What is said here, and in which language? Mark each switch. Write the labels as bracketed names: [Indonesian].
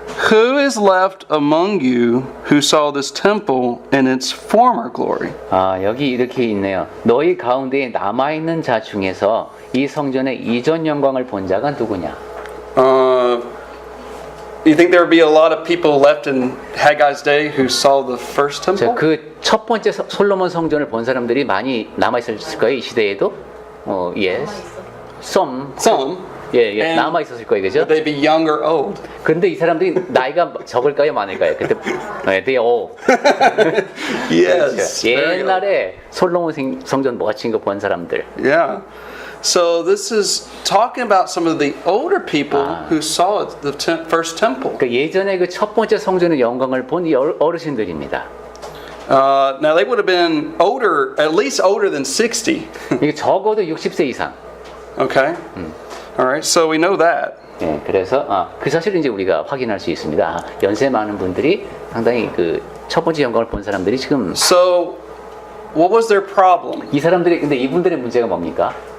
[English] Who is left among you who saw this temple in its former glory? [Korean] 아, 여기 이렇게 있네요. 너희 가운데에 남아있는 자 중에서 이 성전의 이전 영광을 본 자가 누구냐? [English] You think there would be a lot of people left in Haggai's day who saw the first temple? [Korean] 그 첫 번째 솔로몬 성전을 본 사람들이 많이 남아있었을까요? 이 시대에도? [English] Yes. Some. [Korean] 예, [English] And [Korean] 남아있었을 거예요. 그죠? [English] Would they be young or old? [Korean] 근데 이 사람들이 나이가 적을까요? 많을까요? 그때, [English] they all. Yes. very old. [Korean] 옛날에 솔로몬 성전 멋진 거 본 사람들. [English] Yeah. So this is talking about some of the older people who saw the first temple. [Korean] 그 예전에 그 첫 번째 성전의 영광을 본 이 어르신들입니다. [English] Now they would have been older, at least older than 60. [Korean] 이게 적어도 60세 이상. [English] Okay. All right. So we know that. [Korean] 예, 그래서 그 사실을 이제 우리가 확인할 수 있습니다. 연세 많은 분들이 상당히 그 첫 번째 영광을 본 사람들이 지금 [English] So what was their problem? [Korean] 이 사람들이 근데 이분들의 문제가 뭡니까?